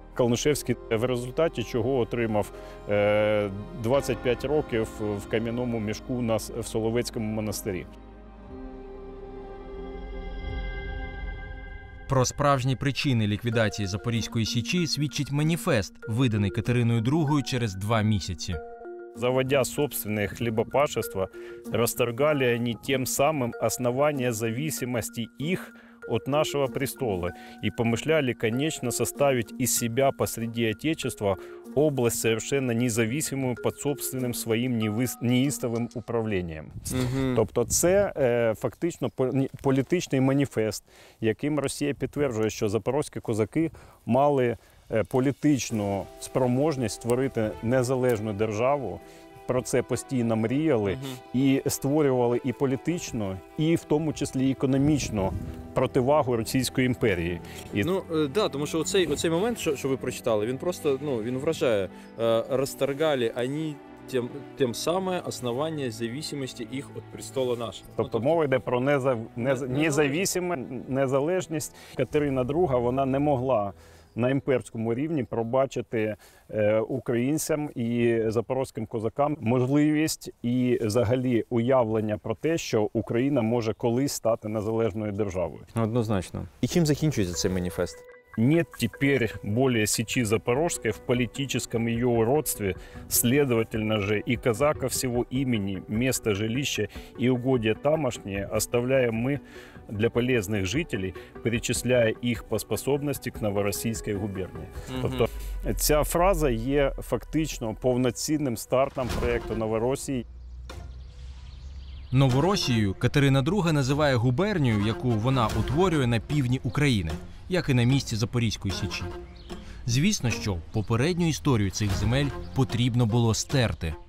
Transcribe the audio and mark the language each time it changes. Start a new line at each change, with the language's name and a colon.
Ukrainian: Калнишевський в результаті чого отримав 25 років в кам'яному мішку в Соловецькому монастирі. Про справжні причини ліквідації Запорізької Січі свідчить маніфест, виданий Катериною II через 2 місяці.
Russian: Заводя собственное хлебопашество, расторгали они тем самым основание зависимости их от нашего престола и помышляли, конечно, составить из себя посреди Отечества область совершенно независимую под
Ukrainian: собственним своїм неістовим управлінням. Тобто це фактично політичний маніфест, яким Росія підтверджує, що запорозькі козаки мали політичну спроможність створити незалежну державу. Про це постійно мріяли і створювали і політичну, і в тому числі економічну противагу Російської імперії. Тому що оцей момент, що ви прочитали, він просто він вражає. Розторгали вони тим саме основання зависимості їх від престола нашого. Тобто мова йде про незалежність. Катерина II, вона не могла на імперському рівні пробачити українцям і запорозьким козакам можливість і взагалі уявлення про те, що Україна може колись стати незалежною державою. Однозначно. І чим закінчується цей маніфест?
Russian: Нет теперь более Сечи Запорожской в политическом ее уродстве, следовательно же и казака всего имени, места жилища и угодья тамошние оставляем мы для полезных жителей, перечисляя их по способности к Новороссийской губернии.
Ukrainian: Тобто ця фраза є фактично повноцінним стартом проєкту Новоросії. Новоросією Катерина II називає губернію, яку вона утворює на півдні України, як і на місці Запорізької Січі. Звісно, що попередню історію цих земель потрібно було стерти.